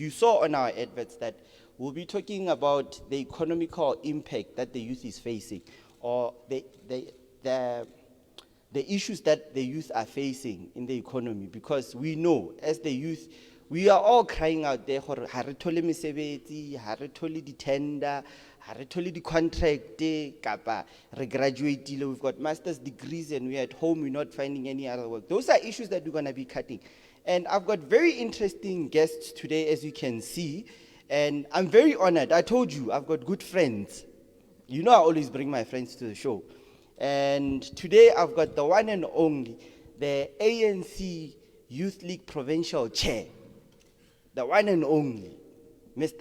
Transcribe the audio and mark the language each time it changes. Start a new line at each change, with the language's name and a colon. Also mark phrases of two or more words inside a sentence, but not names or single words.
English: You saw on our adverts that we'll be talking about the economical impact that the youth is facing, or the issues that the youth are facing in the economy, because we know as the youth, we are all crying out there,
Southern Sotho: ha re thole mesebetsi, ha re thole di-tender, ha re thole di-contract, kapa re graduatile,
English: we've got master's degrees and we're at home, we're not finding any other work. Those are issues that we're going to be cutting. And I've got very interesting guests today, as you can see, and I'm very honored. I told you, I've got good friends. You know I always bring my friends to the show. And today I've got the one and only, the ANC Youth League Provincial Chair, the one and only, Mr.